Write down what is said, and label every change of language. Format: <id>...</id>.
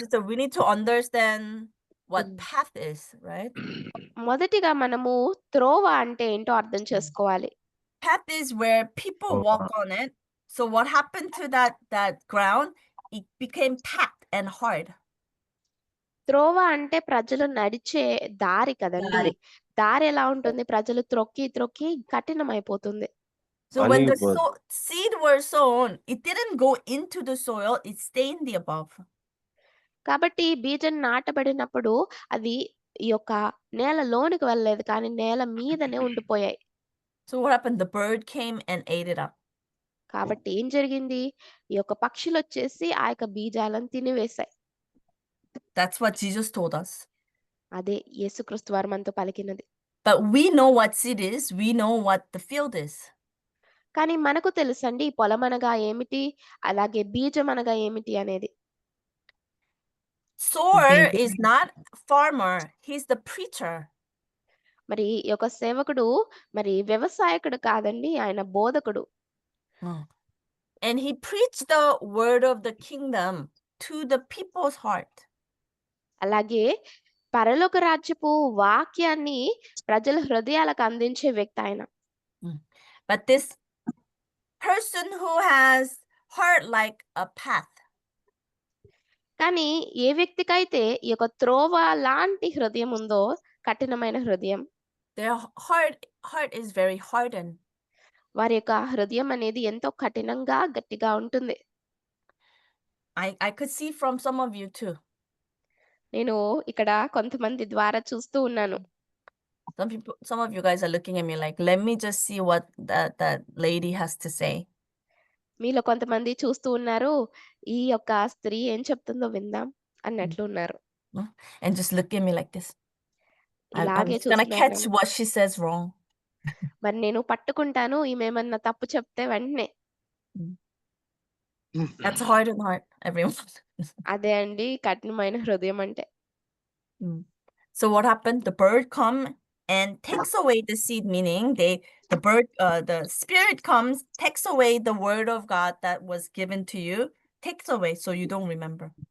<en>sisters, we need to understand what path is, right?</en> <te>మొదటిగా మనము త్రోవ అంటే ఏంటో అర్థం చేసుకోవాలి.</te> <en>Path is where people walk on it. So what happened to that ground? It became packed and hard.</en> <te>త్రోవ అంటే ప్రజలు నడిచే దారి కదండి. దారి ఎలా ఉంటుంది? ప్రజలు త్రొక్కి కఠినమైపోతుంది.</te> <en>So when the seed were sown, it didn't go into the soil, it stayed in the above.</en> <te>కాబట్టి బీజం నాటబడినప్పుడు అది ఈ యొక్క నేల లోనికి వెళ్ళలేదు, కానీ నేల మీదనే ఉండిపోయాయి.</te> <en>So what happened? The bird came and ate it up.</en> <te>కాబట్టి ఏం జరిగింది? ఈ యొక్క పక్షులు వచ్చేసి ఆ యొక్క బీజాలను తినివేశాయి.</te> <en>That's what Jesus told us.</en> <te>అదే యేసుక్రీస్తు వారు మనతో పలికినది.</te> <en>But we know what seed is. We know what the field is.</en> <te>కానీ మనకు తెలుసండి పొలం అనగా ఏమిటి, అలాగే బీజం అనగా ఏమిటి అనేది.</te> <en>Sower is not farmer. He's the preacher.</en> <te>మరి ఈ యొక్క సేవకుడు మరి వ్యవసాయకుడు కాదండి, ఆయన బోధకుడు.</te> <en>And he preached the word of the kingdom to the people's heart.</en> <te>అలాగే పరలోక రాజ్యపు వాక్యాన్ని ప్రజల హృదయాలకు అందించే వ్యక్తి ఆయన.</te> <en>But this person who has heart like a path.</en> <te>కానీ ఏ వ్యక్తికైతే ఈ యొక్క త్రోవ లాంటి హృదయం ఉందో, కఠినమైన హృదయం,</te> <en>Their heart is very hardened.</en> <te>వారి యొక్క హృదయం అనేది ఎంతో కఠినంగా గట్టిగా ఉంటుంది.</te> <en>I could see from some of you too.</en> <te>నేను ఇక్కడ కొంతమంది ద్వారా చూస్తూ ఉన్నాను.</te> <en>Some of you guys are looking at me like, let me just see what that lady has to say.</en> <te>మీలో కొంతమంది చూస్తూ ఉన్నారు, ఈ యొక్క స్త్రీ ఏం చెప్తుందో విందాం అన్నట్లు ఉన్నారు.</te> <en>And just look at me like this. I'm</en> <te>ఇలాగే</te> <en>just gonna catch</en> <te>చూస్తున్నారు.</te> <en>what she says wrong.</en> <te>మరి నేను పట్టుకుంటాను, ఈమెమన్నా తప్పు చెప్తే వెంటనే.</te> <en>That's a hardened heart, everyone.</en> <te>అదే అండి కఠినమైన హృదయం అంటే.</te> <en>So what happened? The bird come and takes away the seed, meaning the spirit comes, takes away the word of God that was given to you, takes away so you don't remember.</en>